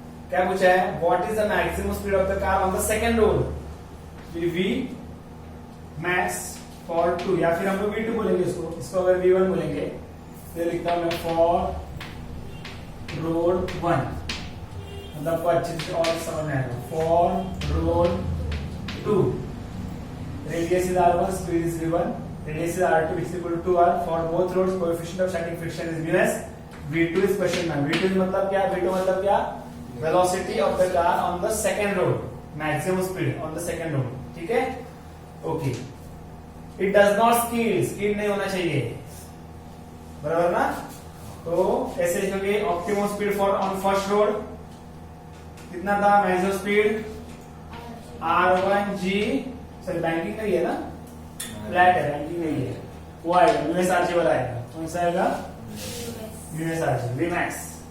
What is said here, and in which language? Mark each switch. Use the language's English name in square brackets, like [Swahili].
[Hindi] क्या पूछा है, [English] what is the maximum speed of the car on the second road, [Hindi] v max for 2, या फिर हम लोग v2 बोलेंगे इसको अगर v1 बोलेंगे तो लिखता हूं मैं फॉर रोड 1, मतलब अच्छे से और समझ में आएगा। [English] For road 2 radius is r1, speed is v1, radius is r2 which is equal to 2r। for both roads coefficient of static friction is ms। v2 is question mark। [Hindi] v2 मतलब क्या, v2 मतलब क्या, [English] velocity of the car on the second road, maximum speed on the second road, [Hindi] ठीक है। Okay, [English] it does not skid [Hindi] नहीं होना चाहिए, बराबर ना। तो ऐसे लिखोगे optimum speed for on first road कितना था, maximum speed r1g, sorry banking नहीं है ना, फ्लैट है, बैंकिंग नहीं है, वो आएगा यूएसआरजी वाला आएगा, कौन सा आएगा यूएसआरजी वी मैक्स।